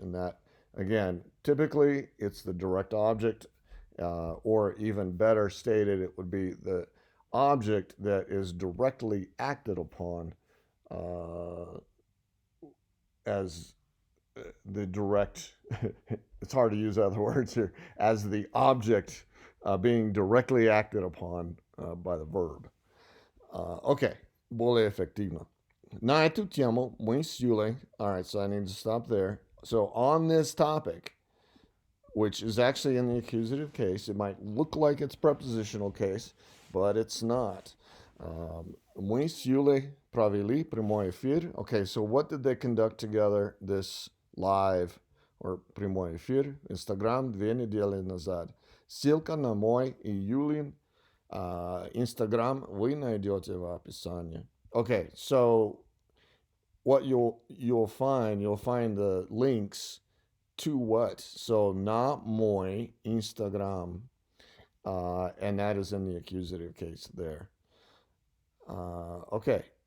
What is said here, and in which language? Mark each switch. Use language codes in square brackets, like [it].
[en] And that, again, typically it's the direct object, or even better stated, it would be the object that is directly acted upon uh, as the direct, it's hard to use other words here, as the object being directly acted upon by the verb. [ru] Okay, более эффективно. На эту тему мы с Юлей, [en] all right, so I need to stop there. So on this topic, which is actually in the accusative case, it might look like it's prepositional case, but it's not. [ru] Мы с Юлей провели прямой эфир. [en] Okay, so what did they conduct together this live or [ru] прямой эфир? Инстаграм 2 недели назад. Ссылка на мой и Юлин Инстаграм вы найдете в описании. [en] Okay, so what you'll find the links to what? So not мой Instagram, and that is in the accusative case there. Okay.